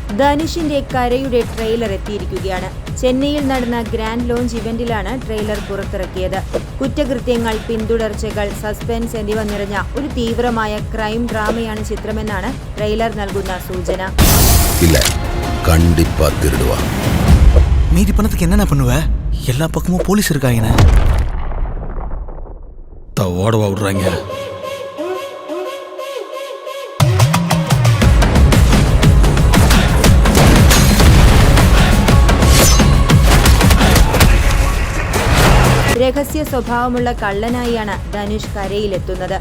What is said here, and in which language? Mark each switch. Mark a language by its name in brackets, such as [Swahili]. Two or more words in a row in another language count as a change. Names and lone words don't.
[Malayalam] ധനുഷിന്റെ കരയുടെ ട്രെയിലർ എത്തിയിരിക്കുകയാണ്. ചെന്നൈയിൽ നടന്ന ഗ്രാൻഡ് ലോഞ്ച് ഇവന്റിലാണ് ട്രെയിലർ പുറത്തിറക്കിയത്. കുറ്റകൃത്യങ്ങൾ, പിന്തുടർച്ചകൾ, സസ്പെൻസ് എന്നിവ നിറഞ്ഞ ഒരു തീവ്രമായ ക്രൈം ഡ്രാമയാണ് ചിത്രമെന്നാണ് ട്രെയിലർ നൽകുന്ന സൂചന. [Tamil] மீதி பணத்துக்கு என்னென்ன பண்ணுவ? எல்லா பக்கமும் போலீஸ் இருக்காங்க. ஓடவா விடுறாங்க. [Malayalam] രഹസ്യ സ്വഭാവമുള്ള കള്ളനായാണ് ധനുഷ് കരയിലെത്തുന്നത്.